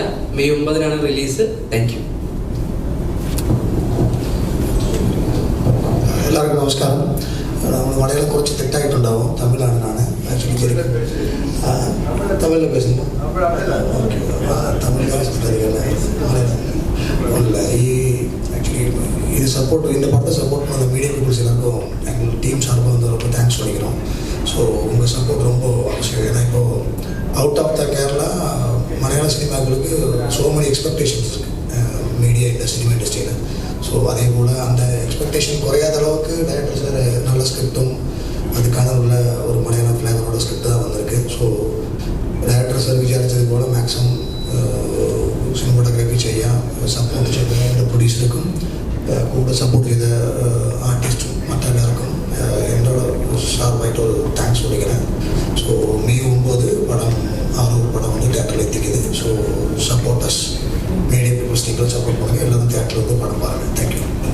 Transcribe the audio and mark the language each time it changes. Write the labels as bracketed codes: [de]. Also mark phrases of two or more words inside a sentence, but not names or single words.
[en] May 9 release. Thank you. [ml] എല്ലാവർക്കും നമസ്കാരം. നമ്മൾ മലയാളം കുറച്ച് തെറ്റായിട്ടുണ്ടാവും. തമിഴാണ് ആക്ച്വലി. തമിഴിൽ പേசுங்க. [ta] തമിഴ് இல்லை ஆக்சுவலி இது சப்போர்ட், இந்த படத்தை சப்போர்ட் பண்ண [en] media peoples [ta] எல்லாருக்கும் எங்கள் டீம் சார்பாக வந்து ரொம்ப தேங்க்ஸ் பண்ணிக்கிறோம். ஸோ உங்கள் சப்போர்ட் ரொம்ப அவசியம். ஏன்னா இப்போது [en] out of the Kerala [ta] மலையாள சினிமாக்களுக்கு [en] so many expectations [ta] இருக்குது மீடியா சினிமா இண்டஸ்ட்ரியில். ஸோ அதே போல் அந்த எக்ஸ்பெக்டேஷன் குறையாத அளவுக்கு டைரக்டர் சார் நல்ல ஸ்கிரிப்டும் அதுக்கான உள்ள ஒரு மலையாள ஃப்ளேவரோட ஸ்கிரிப்ட் தான் வந்திருக்கு. [en] so director sir [ml] വിചാരിച്ചത് പോലെ മാക്സിമം സിനിമോട്ടോഗ്രാഫി ചെയ്യാം, സപ്പോർട്ട് ചെയ്ത എൻ്റെ പ്രൊഡ്യൂസർക്കും കൂടെ സപ്പോർട്ട് ചെയ്ത ആർട്ടിസ്റ്റും മറ്റെല്ലാവർക്കും എന്നോട് ഷാർപ്പായിട്ട് ഒരു താങ്ക്സ് വിളിக்கிறேன். [ta] ஸோ [ml] മെയ് 9 പടം പടം [ta] வந்து தியேட்டரில் எத்திக்குது. ஸோ [en] supporters media peoples [ta] நீங்களும் சப்போர்ட் பண்ணுங்கள். எல்லாரும் தியேட்டரில் வந்து படம் பாருங்கள். [en] தேங்க்யூ.